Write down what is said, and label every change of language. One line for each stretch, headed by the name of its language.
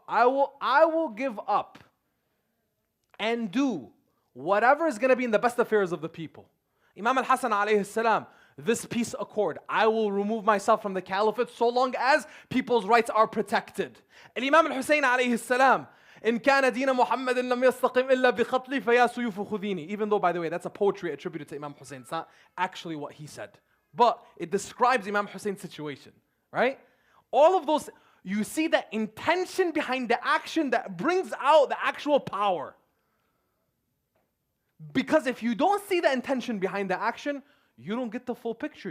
English: I will give up and do whatever is going to be in the best affairs of the people. Imam al-Hasan alayhi salam, this peace accord, I will remove myself from the caliphate so long as people's rights are protected. And Imam al-Hussein alayhi salam,
Arabic: إن كان دين محمد لم يستقم إلا بقتلي فيا سيوف خذيني.
English: Even though, by the way, that's a poetry attributed to Imam Hussein. It's not actually what he said. But it describes Imam Hussein's situation, right? All of those, you see the intention behind the action that brings out the actual power. Because if you don't see the intention behind the action, you don't get the full picture.